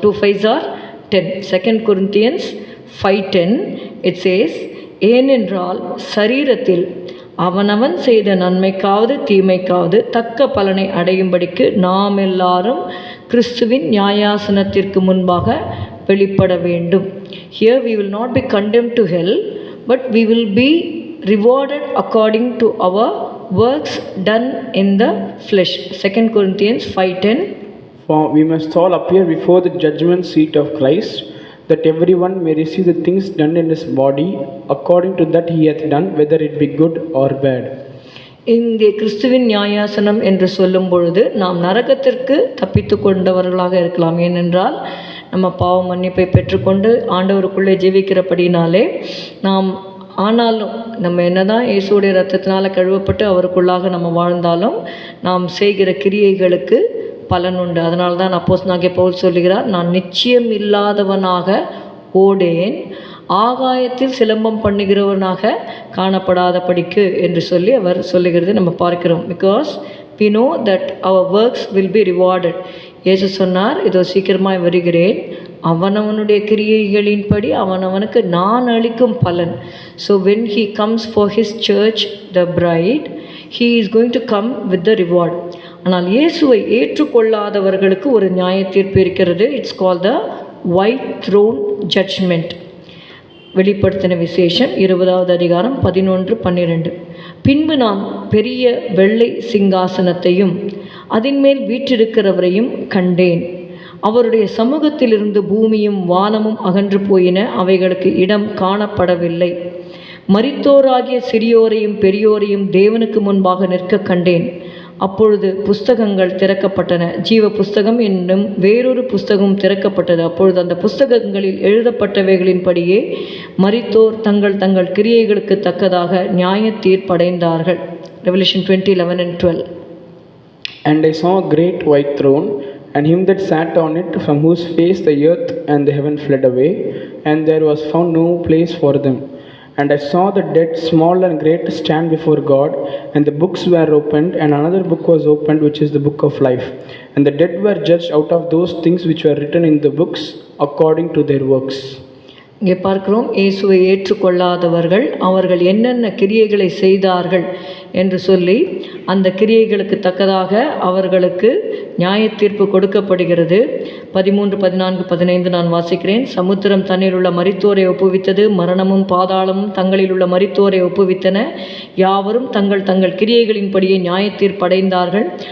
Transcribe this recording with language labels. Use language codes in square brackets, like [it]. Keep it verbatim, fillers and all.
[en] Two fives are ten. Second Corinthians five ten it says, [ta] ஏனென்றால் சரீரத்தில் அவனவன் செய்த நன்மைக்காவது தீமைக்காவது தக்க பலனை அடையும்படிக்கு நாம் எல்லாரும் கிறிஸ்துவின் நியாயாசனத்திற்கு முன்பாக வெளிப்பட வேண்டும். [en] Here we will not be condemned to hell, but we will be rewarded according to our works done in the flesh. Second Corinthians five ten. For we must all appear before the judgment seat of Christ, that everyone may receive the things done in his body, according to that he hath done, whether it be good or bad. [ta] இங்கே கிறிஸ்துவின் நியாயாசனம் என்று சொல்லும் பொழுது நாம் நரகத்திற்கு தப்பித்து கொண்டவர்களாக இருக்கலாம். ஏனென்றால் நம்ம பாவ மன்னிப்பை பெற்றுக்கொண்டு ஆண்டவருக்குள்ளே ஜீவிக்கிறபடினாலே நாம், ஆனாலும் நம்ம என்ன தான் இயேசுடைய இரத்தத்தினால் கழுவப்பட்டு அவருக்குள்ளாக நம்ம வாழ்ந்தாலும் நாம் செய்கிற கிரியைகளுக்கு பலன் உண்டு. அதனால தான் அப்போஸ் நாகே பவுல் சொல்லுகிறார், நான் நிச்சயம் இல்லாதவனாக ஓடேன், ஆகாயத்தில் சிலம்பம் பண்ணுகிறவனாக காணப்படாதபடிக்கு என்று சொல்லி அவர் சொல்லுகிறது நம்ம பார்க்கிறோம். Because [en] we know that our works will be rewarded. [ta] இயேசு சொன்னார், இதோ சீக்கிரமாய் வருகிறேன், அவனவனுடைய கிரியைகளின்படி அவனவனுக்கு நான் அளிக்கும் பலன். [en] So when he comes for his church, the bride, he is going to come with the reward. [ta] ஆனால் இயேசுவை ஏற்றுக்கொள்ளாதவர்களுக்கு ஒரு நியாய தீர்ப்பு இருக்கிறது. [en] It's call the white throne judgment. [ta] வெளிப்படுத்தின விசேஷம் இருபதாவது அதிகாரம் பதினொன்று பன்னிரெண்டு. பின்பு நான் பெரிய வெள்ளை சிங்காசனத்தையும் அதன்மேல் வீற்றிருக்கிறவரையும் கண்டேன். அவருடைய சமூகத்திலிருந்து பூமியும் வானமும் அகன்று போயின, அவைகளுக்கு இடம் காணப்படவில்லை. மரித்தோராகிய சிறியோரையும் பெரியோரையும் தேவனுக்கு முன்பாக நிற்க கண்டேன். அப்பொழுது புஸ்தகங்கள் திறக்கப்பட்டன. ஜீவ புஸ்தகம் என்னும் வேறொரு புஸ்தகம் திறக்கப்பட்டது. அப்பொழுது அந்த புஸ்தகங்களில் எழுதப்பட்டவைகளின்படியே மரித்தோர் தங்கள் தங்கள் கிரியைகளுக்கு தக்கதாக நியாய தீர்ப்படைந்தார்கள். [en] Revelation twenty eleven and twelve. And I saw a great white throne, and him that sat on it, from whose face the earth and the heaven fled away, and there was found no place for them. And I saw the dead, small and great, stand before God, and the books were opened, and another book was opened, which is the book of life. And the dead were judged out of those things which were written in the books, according to their works. [ta] இங்கே பார்க்கிறோம், இயேசுவை ஏற்றுக்கொள்ளாதவர்கள் அவர்கள் என்னென்ன கிரியைகளை செய்தார்கள் என்று சொல்லி அந்த கிரியைகளுக்கு தக்கதாக அவர்களுக்கு நியாய தீர்ப்பு கொடுக்கப்படுகிறது. பதிமூன்று பதினான்கு பதினைந்து நான் வாசிக்கிறேன். சமுத்திரம் தன்னில் உள்ள மரித்தோரை ஒப்புவித்தது, மரணமும் பாதாளமும் தங்களில் உள்ள மரித்தோரை ஒப்புவித்தன, யாவரும் தங்கள் தங்கள் கிரியைகளின்படியே நியாய தீர்ப்படைந்தார்கள்.